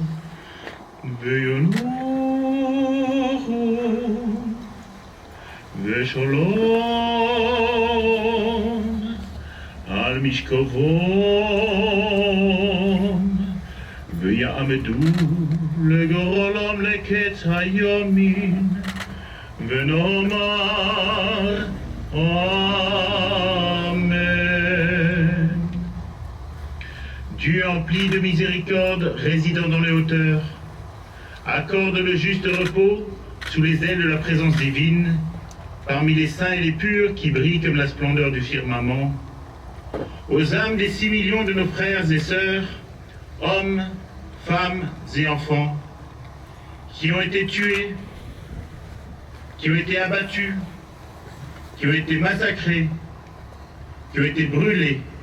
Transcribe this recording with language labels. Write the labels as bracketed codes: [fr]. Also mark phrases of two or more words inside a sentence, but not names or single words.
[he] וינוחו ושלום על משכבם, ויעמדו לגורלם לקץ היומין, ונאמר Amen. [fr] Dieu empli de miséricorde, résidant dans les hauteurs, accorde le juste repos sous les ailes de la présence divine, parmi les saints et les purs qui brillent comme la splendeur du firmament, aux âmes des 6 millions de nos frères et sœurs, hommes, femmes et enfants, qui ont été tués, qui ont été abattus, qui ont été massacrés, qui ont été brûlés